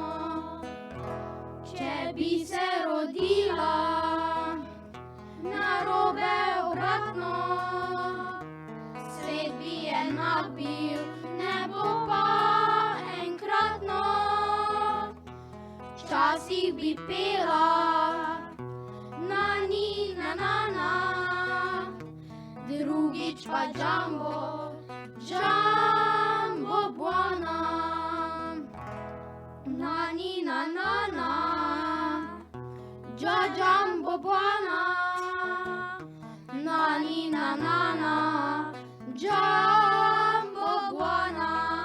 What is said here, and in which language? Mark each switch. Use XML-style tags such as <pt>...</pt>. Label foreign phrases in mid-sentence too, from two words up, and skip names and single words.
<sl>Če bi se rodila narobe obratno, svet bi enak bil, nebo pa enkratno. Včasih bi pela na ni na na na, drugič pa</sl> <sw>džambo, džambo buana. Na ni na na na, džambo buana. Na ni na na na, džambo buana.</sw>